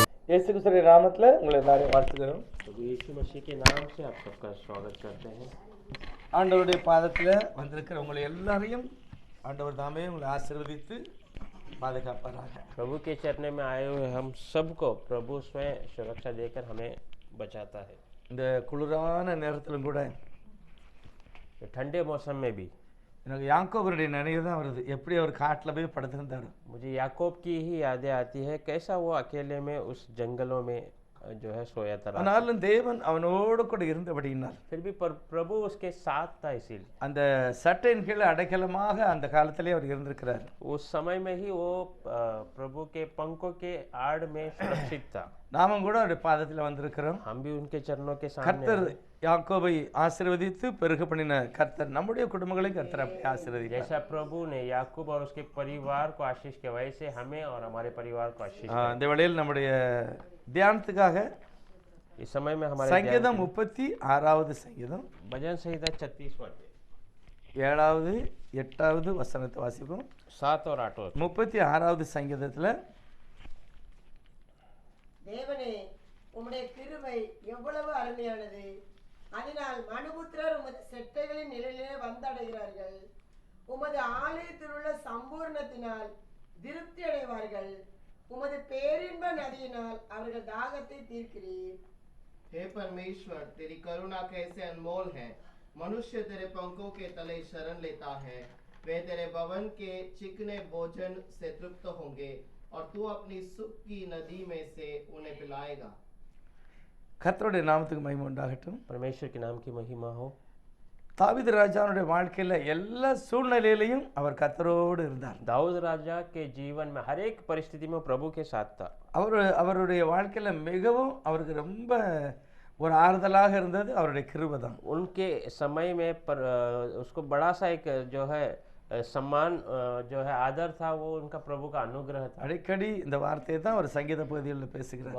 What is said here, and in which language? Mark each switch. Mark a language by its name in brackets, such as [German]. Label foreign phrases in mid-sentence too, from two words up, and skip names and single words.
[Tamil] இயேசு கிறிஸ்துவின் நாமத்தில் உங்களை எல்லாரையும் வாழ்த்துக்கிறோம். [Hindi] प्रभु यीशु मसीह के नाम से आप सबका स्वागत करते हैं। [Tamil] ஆண்டவருடைய பாதத்தில் வந்திருக்கிற உங்களை எல்லாரையும் ஆண்டவர் தாமே உங்களை ஆசீர்வதித்து பாதுகாப்பாராக. [Hindi] प्रभु के चरणों में आए हुए हम सबको प्रभु स्वयं सुरक्षा देकर हमें बचाता है। [Tamil] இந்த குளிரான நேரத்திலும் கூட [Hindi] ठंडे मौसम में भी [Tamil] எனக்கு யாக்கோபருடைய நினைவு தான் வருது. எப்படி அவர் காட்டில் போய் படுத்திருந்தார். [Hindi] मुझे याकूब की ही यादें आती है, कैसा वो अकेले में उस जंगलों में जो है सोया था। [Tamil] ஆனாலும் தேவன் அவனோடு கூட இருந்தபடியினால் [Hindi] फिर भी प्रभु उसके साथ था, इसीलिए [Tamil] அந்த சட்டையின் கீழே அடைக்கலமாக அந்த காலத்திலே அவர் இருந்திருக்கிறார். [Hindi] उस समय में ही वो प्रभु के पंखों के आड़ में सुरक्षित था। [Tamil] நாமும் கூட அவருடைய பாதத்தில் வந்திருக்கிறோம். [Hindi] हम भी उनके चरणों के सामने [Tamil] கர்த்தர் யாக்கோபை ஆசீர்வதித்து பெருக பண்ணின கர்த்தர் நம்முடைய குடும்பங்களையும் கர்த்தர் அப்படி ஆசீர்வதித்தார். [Hindi] जैसा प्रभु ने याकूब और उसके परिवार को आशीष के वैसे हमें और हमारे परिवार को आशीष [Tamil] இந்த வேளையில் நம்முடைய தியானத்துக்காக [Hindi] इस समय में हमारे [Tamil] சங்கீதம் 36வது சங்கீதம் [Hindi] भजन संहिता 36वां [Tamil] 7வது 8வது வசனத்தை வாசிப்போம். [Hindi] 7 और 8 [Tamil] 36வது சங்கீதத்துல தேவனே, உம்முடைய கிருபை எவ்வளவு அருமையானது! அதனால் மனுபுத்திரர் உமது செட்டைகளின் நிழலிலே வந்தடைகிறார்கள். உமது ஆலயத்தில் உள்ள சம்பூர்ணத்தினால் திருப்தி அடைவார்கள். உமது பேரின்ப நதியினால் அவர்கள் தாகத்தை தீர்க்கிறீர். [Hindi] हे परमेश्वर, तेरी करुणा कैसे अनमोल है। मनुष्य तेरे पंखों के तले शरण लेता है। वे तेरे भवन के चिकने भोजन से तृप्त होंगे और तू अपनी सुख की नदी में से उन्हें पिलाएगा। [Tamil] கர்த்தருடைய நாமத்துக்கு மகிமை உண்டாகட்டும். [Hindi] परमेश्वर के नाम की महिमा हो। [Tamil] தாவீது ராஜாவுடைய வாழ்க்கையில எல்லா சூழ்நிலையிலையும் அவர் கர்த்தரோடு இருந்தார். [Hindi] दाऊद राजा के जीवन में हर एक परिस्थिति में प्रभु के साथ था। [Tamil] அவருடைய வாழ்க்கையில மிகவும் அவருக்கு ரொம்ப ஒரு ஆறுதலாக இருந்தது அவருடைய கிருபை தான். [Hindi] उनके समय में उसको बड़ा सा एक जो है सम्मान जो है आदर था, वो उनका प्रभु का अनुग्रह था। [Tamil] அடிக்கடி இந்த வார்த்தையை தான் அவர் சங்கீத பகுதிகளில் பேசுகிறார்.